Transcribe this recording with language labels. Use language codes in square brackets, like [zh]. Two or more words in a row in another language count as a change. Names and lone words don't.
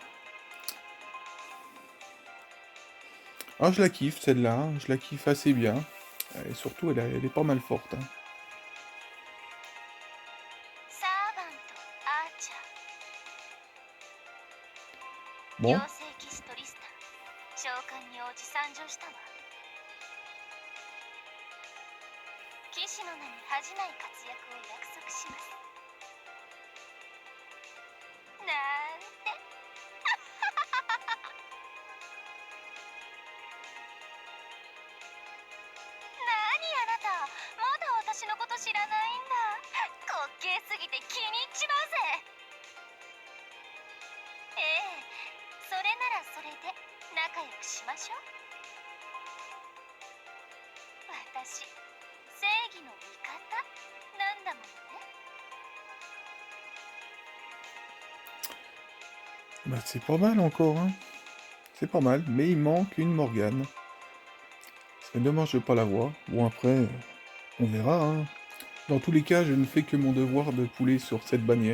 [fr] Ah, je la kiffe, celle-là. Hein. Je la kiffe assez bien. Et surtout, elle est pas mal forte. Hein. Bon. [ja] 騎士の名に恥じない活躍を約束します。なんて。何あなた、まだ私のこと知らないんだ。滑稽すぎて気に入っちまうぜ。ええ、それならそれで仲良くしましょう。私、正義の味方なんだもんね。 [fr] Bah, c'est pas mal encore, hein. C'est pas mal, mais il manque une Morgane. C'est dommage de pas l'avoir. Bon, après, on verra, hein. Dans tous les cas, je ne fais que mon devoir de poulet sur cette bannière.